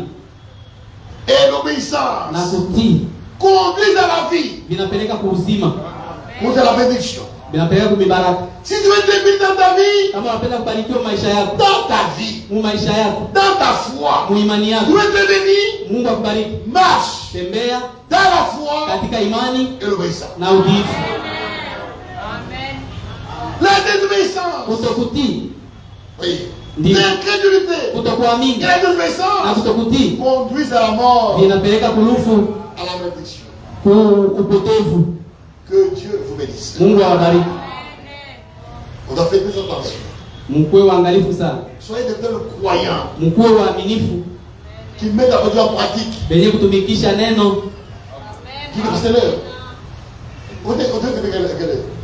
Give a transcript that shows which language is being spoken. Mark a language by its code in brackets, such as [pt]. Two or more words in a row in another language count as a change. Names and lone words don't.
[fr] et [sw] na [fr] l'obéissance [sw] kutii [fr] conduisent à la vie, [sw] vinapeleka kuuzima, [fr] conduisent à la bénédiction. [sw] vinapeleka kumibaraka. [fr] Si tu veux être béni dans ta vie, [sw] Kama unapenda kubarikiwa maisha yako, [fr] dans ta vie, [sw] mu maisha yako, [fr] dans ta foi, [sw] mu imani [fr] tu [sw] yako, [fr] veux être béni, [sw] Mungu akubariki. [fr] marche [sw] Tembea [fr] dans la foi [sw] katika imani [fr] et l'obéissance. [sw] na utiifu. [fr] La désobéissance, [sw] Kutokutii, [fr] oui, [sw] Ndiyo. [fr] l'incrédulité [sw] kutokuamini [fr] et la [sw] na [fr] désobéissance [sw] kutokutii [fr] conduisent à la mort, [sw] vinapeleka kulufu, [fr] à la malédiction. [sw] upotevu. [fr] Que Dieu vous bénisse. [sw] Mungu awabariki. [fr] On doit faire plus attention. [sw] Mkuwe waangalifu sana, [fr] Soyez des tels croyants [sw] mkuwe waaminifu [fr] qui mettent la parole en pratique. [sw] benye kutumikisha neno. [fr] Qui est pasteur? On est